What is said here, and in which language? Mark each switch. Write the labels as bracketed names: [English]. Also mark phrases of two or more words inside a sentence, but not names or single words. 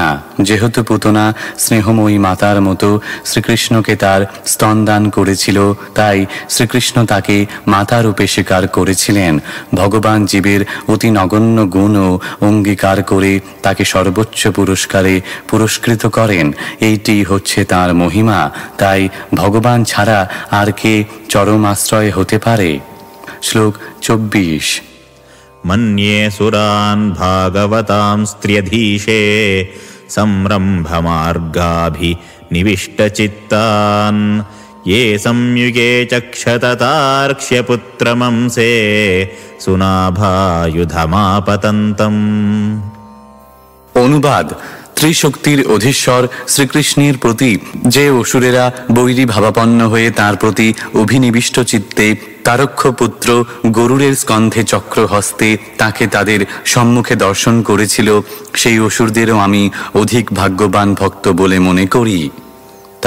[Bangla] যেহেতু পুতনা স্নেহময়ী মাতার মতো শ্রীকৃষ্ণকে তার স্তনদান করেছিল, তাই শ্রীকৃষ্ণ তাকে মাতা রূপে স্বীকার করেছিলেন। ভগবান জীবের অতি নগণ্য গুণও অঙ্গীকার করে তাকে সর্বোচ্চ পুরস্কারে পুরস্কৃত করেন। এইটি হচ্ছে তাঁর মহিমা। তাই ভগবান ছাড়া আর কে চরম আশ্রয় হতে পারে? শ্লোক 24 [Sanskrit] मन्ये सुरान् भागवतां स्त्र्यधीशे संरम्भमार्गाभिनिविष्टचित्तान् ये संयुगे चक्षततार्क्ष्यपुत्रमंसे सुनाभायुधमापतन्तम्। [Bangla] অনুবাদ: ত্রিশক্তির অধীশ্বর শ্রীকৃষ্ণের প্রতি যে অসুরেরা বৈরী ভাবাপন্ন হয়ে তাঁর প্রতি অভিনিবিষ্ট চিত্তে তারক্ষ্যপুত্র গরুড়ের স্কন্ধে চক্র হস্তে তাকে তাদের সম্মুখে দর্শন করেছিল, সেই অসুরদেরও আমি অধিক ভাগ্যবান ভক্ত বলে মনে করি।